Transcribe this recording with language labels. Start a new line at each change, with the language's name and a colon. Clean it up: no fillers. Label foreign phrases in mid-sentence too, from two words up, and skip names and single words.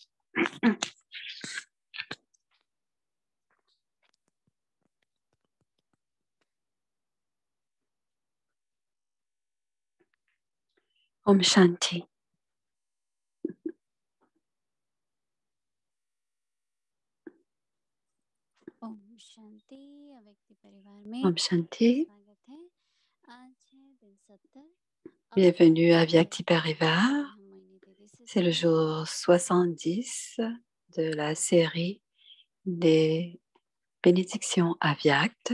Hindi: ओम शांति. ओम शांति अव्यक्ति परिवार में ओम शांति. स्वागत है। आज है दिन 70।
French: Bienvenue à Vyakti Parivar. C'est le jour 70 de la série des bénédictions à Vyakt.